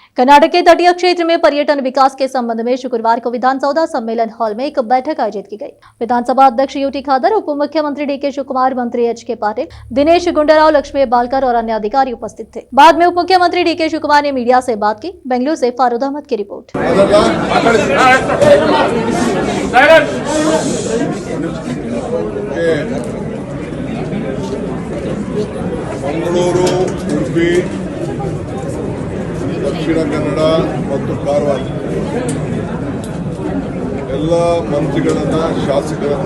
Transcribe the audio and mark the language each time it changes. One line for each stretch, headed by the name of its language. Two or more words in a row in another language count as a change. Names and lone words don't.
Hindi: कर्नाटक के तटीय क्षेत्र में पर्यटन विकास के संबंध में शुक्रवार को विधानसभा सम्मेलन हॉल में एक बैठक आयोजित की गई। विधानसभा अध्यक्ष यूटी खादर, उप मुख्यमंत्री डीके शिवकुमार, मंत्री एच.के. पाटिल, दिनेश गुंडूराव, लक्ष्मी बालकर और अन्य अधिकारी उपस्थित थे। बाद में उप मुख्यमंत्री डीके शिवकुमार ने मीडिया से बात की। बेंगलुरु से फारूद अहमद की रिपोर्ट।
Kannada: ಮಂಗಳೂರು, ಉಡುಪಿ, ದಕ್ಷಿಣ ಕನ್ನಡ ಮತ್ತು ಕಾರವಾರ ಎಲ್ಲ ಮಂತ್ರಿಗಳನ್ನು, ಶಾಸಕರನ್ನ,